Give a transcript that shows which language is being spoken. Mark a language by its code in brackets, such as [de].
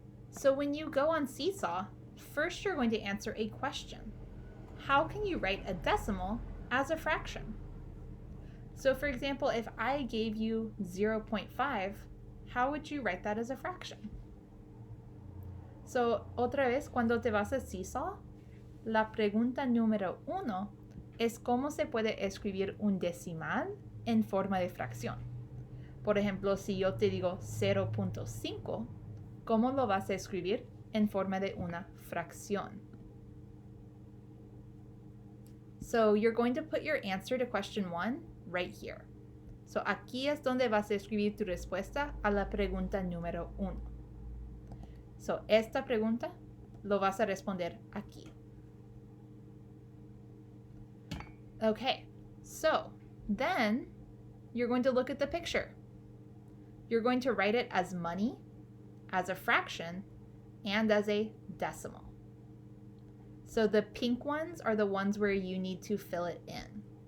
[en] So when you go on Seesaw, first you're going to answer a question. How can you write a decimal as a fraction? So for example, if I gave you 0.5, how would you write that as a fraction? [es] So otra vez, cuando te vas a Seesaw, la pregunta número 1 es cómo se puede escribir un decimal en forma de fracción. Por ejemplo, si yo te digo 0.5, ¿cómo lo vas a escribir en forma de una fracción? [en] So you're going to put your answer to question 1 right here. [es] So aquí es donde vas a escribir tu respuesta a la pregunta número 1. So esta pregunta lo vas a responder aquí. [en] Okay, so then you're going to look at the picture. You're going to write it as money, as a fraction, and as a decimal. So the pink ones are the ones where you need to fill it in.